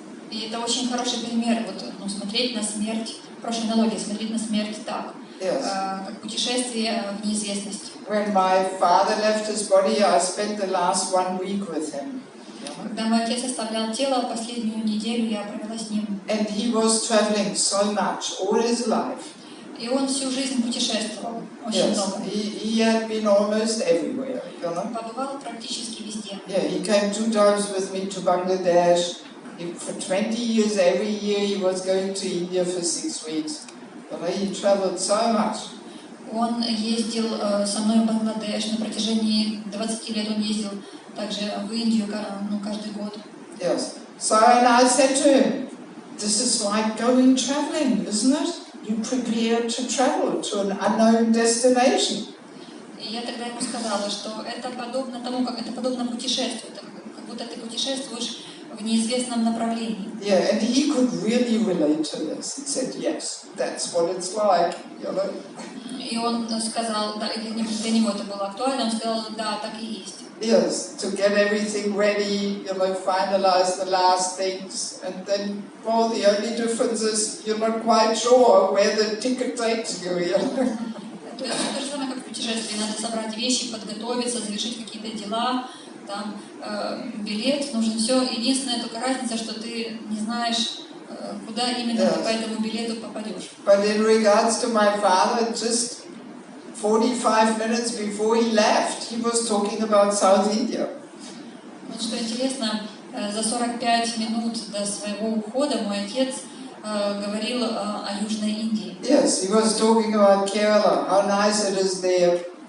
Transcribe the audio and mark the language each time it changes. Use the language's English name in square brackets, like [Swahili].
[Russian] И это очень хороший пример, смотреть на смерть, в прошлой аналогии, смотреть на смерть так, как путешествие в неизвестность. [English] When my father left his body, I spent the last 1 week with him. [Russian] Когда мой отец оставлял тело, последнюю неделю я провела с ним. [English] And he was traveling so much all his life. [Russian] И он всю жизнь путешествовал, очень много. [English] He had been almost everywhere, [Russian] Побывал практически везде. [English] Yeah, he came 2 times with me to Bangladesh. For 20 years, every year he was going to India for 6 weeks. He traveled so much. [Russian] Он ездил со мной в Бангладеш, на протяжении 20 лет он ездил также в Индию каждый год. [English] Yes. So, and I said to him, this is like going traveling, isn't it? You prepare to travel to an unknown destination. [Russian] И я тогда ему сказала, что это подобно тому, как это подобно путешествию, как будто ты путешествуешь в неизвестном направлении. [English] Yeah, and he could really relate to this. He said, yes, that's what it's like, [Russian] И он сказал, да, для него это было актуально, он сказал, да, так и есть. [English] Yes, to get everything ready, finalize the last things, and then, well, the only difference is you're not quite sure where the ticket takes you. [Russian] То есть то же самое, как в путешествии, надо собрать вещи, подготовиться, завершить какие-то дела, там билет, нужно все. Единственная только разница, что ты не знаешь, куда именно ты по этому билету попадешь. [English] But in regards to my father, just 45 minutes before he left, he was talking about South India. [Russian] Вот что интересно, за 45 минут до своего ухода мой отец говорил о Южной Индии. [English] Yes, he was talking about Kerala, how nice it is there.